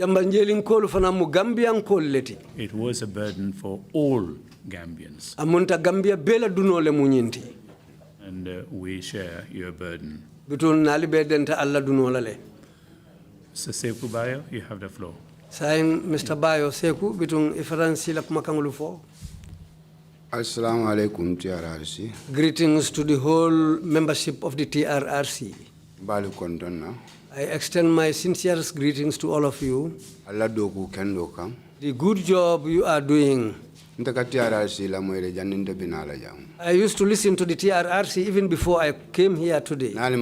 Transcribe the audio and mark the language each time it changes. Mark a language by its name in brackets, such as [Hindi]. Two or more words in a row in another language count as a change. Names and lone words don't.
[English] It was a burden for all Gambians. And we share your burden. Sir Seku Bayo, you have the floor. Mr. [Mandingo] Bayo Seku, bitung ifaransi la kumakangulu fo. [Arabic] السلام عليكم TRRC. [English] Greetings to the whole membership of the TRRC. [Mandingo] Balu kondona. [English] I extend my sincerest greetings to all of you. [Mandingo] Allah doku kendo kam. [English] The good job you are doing. I used to listen to the TRRC even before I came here today.